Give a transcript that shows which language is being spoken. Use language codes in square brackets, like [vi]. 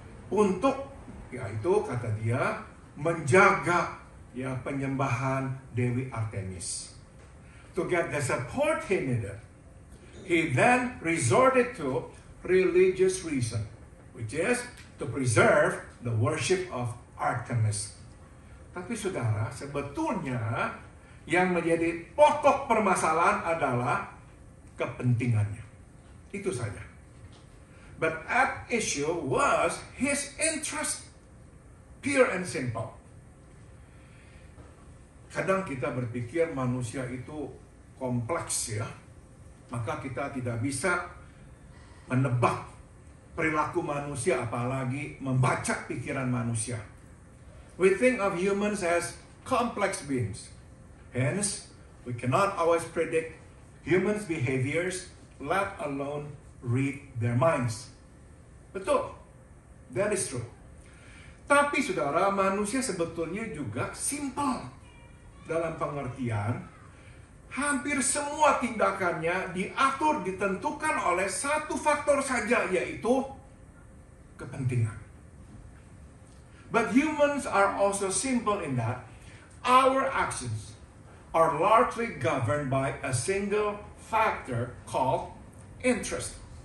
[id] Untuk, yaitu kata dia, menjaga penyembahan Dewi Artemis. [en] To get the support he needed, he then resorted to religious reason, which is to preserve the worship of Artemis. [id] Tapi saudara, sebetulnya yang menjadi pokok permasalahan adalah kepentingannya. Itu saja. [en] But at issue was his interest, pure and simple. [id] Kadang kita berpikir manusia itu kompleks ya. Maka kita tidak bisa menebak perilaku manusia, apalagi membaca pikiran manusia. [en] We think of humans as complex beings. Hence, we cannot always predict humans' behaviors, let alone read their minds. [id] Betul, [en] that is true. [id] Tapi saudara, manusia sebetulnya juga simple. Dalam pengertian, hampir semua tindakannya diatur, ditentukan oleh satu faktor saja, yaitu kepentingan. [en] But humans are also simple in that our actions are largely governed by a single factor called interest.